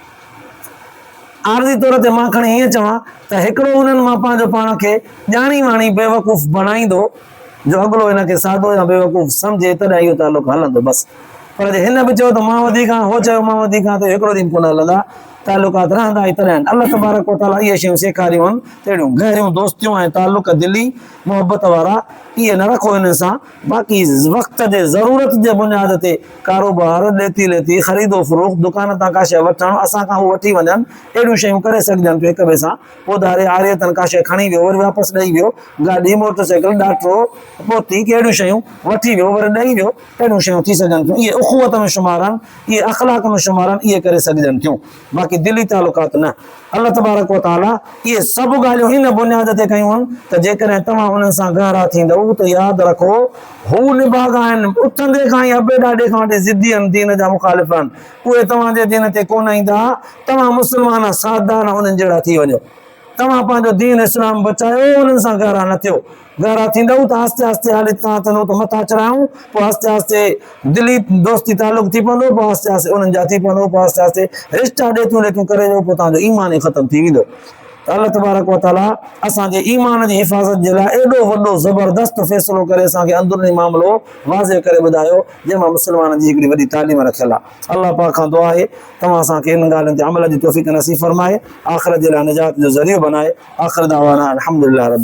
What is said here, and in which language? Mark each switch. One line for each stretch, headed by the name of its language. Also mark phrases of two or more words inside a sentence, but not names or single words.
Sindhi: आरज़ी तौर ते मां खणी हीअं चवां त हिकिड़ो उन्हनि मां पंहिंजो पाण खे ॼाणी वाणी बेवकूफ़ बणाईंदो, जो अॻिलो हिनखे सादो या बेवकूफ़ सम्झे, तॾहिं इहो तालुक़ु हलंदो बसि। पर जे हिन बि चयो त मां वधीक आहियां, हो चयो मां वधीक आहियां, त हिकिड़ो ॾींहुं कोन हलंदा, तालुकात रहंदा ई तॾहिं। अल्लाह तबारक व तआला इहे शयूं सेखारियूं आहिनि त अहिड़ियूं गहरियूं दोस्तियूं ऐं तालुक़ दिली मुहबत वारा इहे न रखो हिन सां। बाक़ी वक़्त जे ज़रूरत जे बुनियाद ते कारोबार, ॾेती लेती, ख़रीदो फ़रोख़्त, दुकान तां का शइ वठणु, असां खां हू वठी वञनि, अहिड़ियूं शयूं करे सघजनि थियूं हिक ॿिए सां। पोइ आरियतनि का शइ खणी वियो, वरी वापसि ॾेई वियो, गाॾी, मोटरसाइकिल, ॾाठो, पोती, कहिड़ियूं शयूं वठी वियो वरी ॾेई वियो, अहिड़ियूं शयूं थी सघनि थियूं। इहे उख़ुवत में शुमार आहिनि, इहे अख़लाक में शुमार आहिनि, इहे करे सघजनि थियूं। बाक़ी दिली तालुकात न। अल्लाह तबारक व तआला इहे सभु ॻाल्हियूं हिन बुनियाद ते कयूं आहिनि त जेकॾहिं तव्हां उन्हनि सां गहरा थींदव त यादि रखो, हू निभागा आहिनि, उथंदे खां ई अबे ॾाॾे खां वठी ज़िद्दी आहिनि, दीन जा मुखालिफ़ आहिनि, उहे तव्हांजे दीन ते कोन ईंदा। तव्हां मुस्लमान सादा न उन्हनि जहिड़ा थी वञो, तव्हां पंहिंजो दीन इस्लाम बचायो, उन्हनि सां गहरा न थियो। गहरा थींदव त आस्ते आस्ते हाली तव्हां चवंदो त मथां चढ़ायूं, पोइ आस्ते आस्ते दिली दोस्ती तालुक़ थी पवंदो, पोइ आस्ते आस्ते उन्हनि जा थी पवंदो, पोइ आस्ते आस्ते रिश्ता ॾेतूं लेतूं करे पोइ तव्हांजो ईमान ई ख़तमु थी वेंदो। त अल्लाह तबारक व तआला असांजे ईमान जी हिफ़ाज़त जे लाइ एॾो वॾो ज़बरदस्त फ़ैसिलो करे असांखे अंदरूनी मामिलो वाज़े करे ॿुधायो, जंहिंमां मुस्लमाननि जी हिकिड़ी वॾी तालीम रखियलु आहे। अल्लाह पाक खां दुआ आहे तव्हां असांखे हिन ॻाल्हियुनि ते अमल जी तौफ़ीक़ नसीब फ़रमाए, आख़िरत जे लाइ निजात जो ज़रियो बनाए।
Arabic: آخر دعوانا الحمد لله رب